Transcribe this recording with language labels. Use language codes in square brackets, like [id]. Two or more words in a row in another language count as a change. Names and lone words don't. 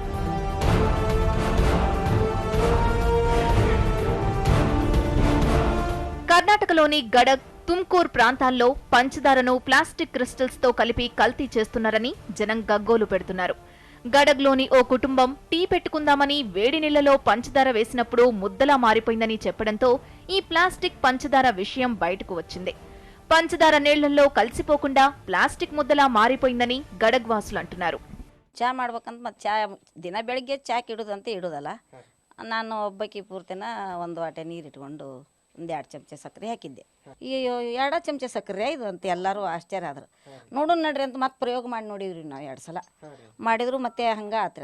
[te] కర్ణాటకలోని గడక్, తుమ్కూర్ ప్రాంతాల్లో పంచదారను ప్లాస్టిక్ క్రిస్టల్స్ తో కలిపి కల్తీ చేస్తున్నారని జనం గగ్గోలు పెడుతున్నారు. గడగ్లోని ఓ కుటుంబం టీ పెట్టుకుందామని వేడి నీళ్లలో పంచదార వేసినప్పుడు ముద్దలా మారిపోయిందని చెప్పడంతో ఈ ప్లాస్టిక్ పంచదార విషయం బయటకు వచ్చింది. పంచదార నీళ్లలో కలిసిపోకుండా ప్లాస్టిక్ ముద్దలా మారిపోయిందని గడగ్ వాసులు అంటున్నారు. [kn] ಚಾ ಮಾಡ್ಬೇಕಂತ ಮತ್ತು ಚಾ ದಿನ ಬೆಳಗ್ಗೆ ಚಾಕ್ ಇಡೋದಂತ ಇಡೋದಲ್ಲ. ನಾನು ಒಬ್ಬಾಕಿ ಪೂರ್ತಿನ ಒಂದು ವಾಟೆ ನೀರು ಇಟ್ಕೊಂಡು ಒಂದು 2 ಚಮಚ ಸಕ್ಕರೆ ಹಾಕಿದ್ದೆ. ಈ 2 ಚಮಚ ಸಕ್ಕರೆ ಇದು ಅಂತ ಎಲ್ಲರೂ ಆಶ್ಚರ್ಯ ಆದ್ರು. ನೋಡೋಣ ನಡ್ರಿ ಅಂತ ಮತ್ತೆ ಪ್ರಯೋಗ ಮಾಡಿ ನೋಡಿದ್ರಿ ನಾವು 2 ಸಲ ಮಾಡಿದ್ರು ಮತ್ತೆ ಹಂಗೆ ಆತ್ರಿ.